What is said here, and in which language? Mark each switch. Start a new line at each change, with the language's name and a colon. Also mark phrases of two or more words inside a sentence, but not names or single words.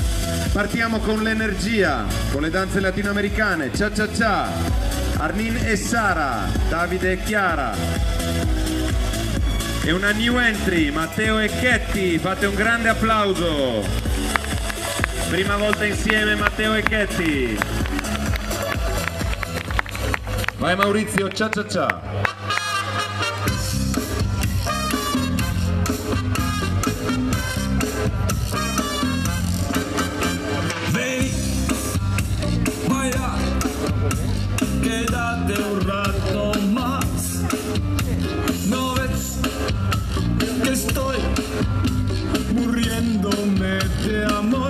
Italian: Partiamo con l'energia, con le danze latinoamericane, Cha Cha Cha, Arnin e Sara, Davide e Chiara. E una
English: new entry,
Italian: Matteo e Chetti, fate un grande applauso. Prima volta insieme Matteo e Chetti. Vai Maurizio, Cha Cha Cha.
Spanish: Quédate un rato más, no ves que estoy muriéndome de amor.